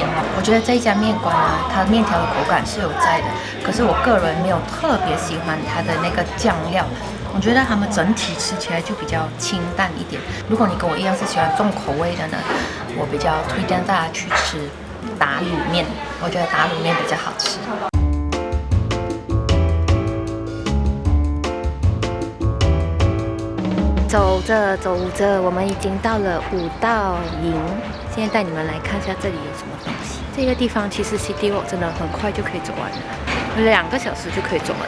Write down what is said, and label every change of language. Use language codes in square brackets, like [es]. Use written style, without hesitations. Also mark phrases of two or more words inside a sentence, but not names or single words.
[zh] 我覺得這一家麵館呢，它麵條的口感是有在的，可是我個人沒有特別喜歡它的那個醬料。我覺得他們整體吃起來就比較清淡一點。如果你跟我一樣是喜歡重口味的呢，我比較推薦大家去吃打滷麵。我覺得打滷麵比較好吃。走着走着，我们已经到了五道營。现在带你们来看一下这里有什么东西。这个地方其实 [en] City Walk [zh] 真的很快就可以走完了，2個小時就可以走完了。